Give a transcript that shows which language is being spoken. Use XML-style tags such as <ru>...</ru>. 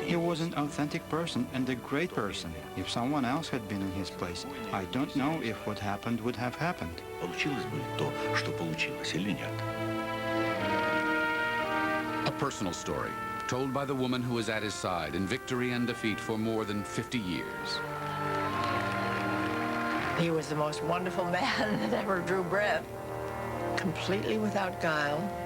<en>He was an authentic person and a great person. If someone else had been in his place, I don't know if what happened would have happened.</en> <ru>Получилось бы то, что получилось, или нет?</ru> <en>A personal story told by the woman who was at his side in victory and defeat for more than 50 years. He was the most wonderful man that ever drew breath. Completely without guile.</en>